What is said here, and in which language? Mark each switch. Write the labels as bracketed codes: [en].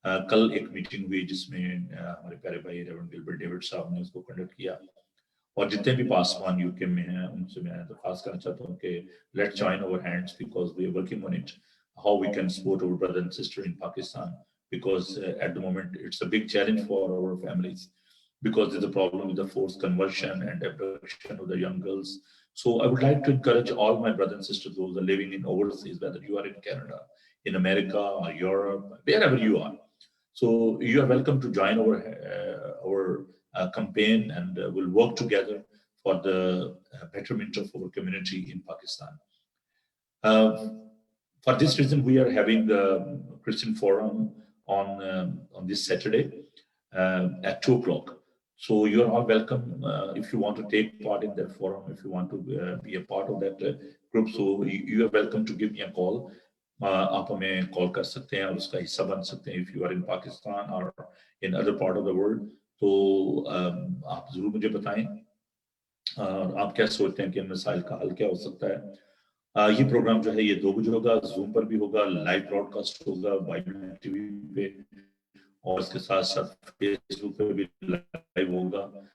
[ur] کل ایک میٹنگ ہوئی جس میں ہمارے پیارے بھائی ریورنڈ گلبرٹ ڈیوڈ صاحب نے اس کو کنڈکٹ کیا, اور جتنے بھی پاسبان یو کے میں ہیں ان سے میں درخواست کرنا چاہتا ہوں کہ [en] Let join our hands because we are working on it, how we can support our brother and sister in Pakistan, because at the moment it's a big challenge for our families because there's a problem with the forced conversion and abduction of the young girls. So I would like to encourage all my brothers and sisters, those are living in overseas, whether you are in Canada, in America or Europe, wherever you are. So you are welcome to join our campaign, and we'll work together for the betterment of our community in Pakistan. For this reason, we are having the Christian Forum on this Saturday at 2 o'clock. So you are all welcome if you want to take part in that forum, if you want to be a part of that group. So you are welcome to give me a call. [ur] آپ ہمیں کال کر سکتے ہیں اور اس کا حصہ بن سکتے ہیں. [en] if you are in Pakistan or in other part of the world, [ur] تو آپ ضرور مجھے بتائیں آپ کیا سوچتے ہیں کہ ان مسائل کا حل کیا ہو سکتا ہے. یہ پروگرام جو ہے یہ 2 بجے ہوگا, زوم پر بھی ہوگا, لائیو براڈ کاسٹ ہوگا بائبل ٹی وی پہ, اور اس کے ساتھ ساتھ فیس بک پہ بھی لائیو ہوگا.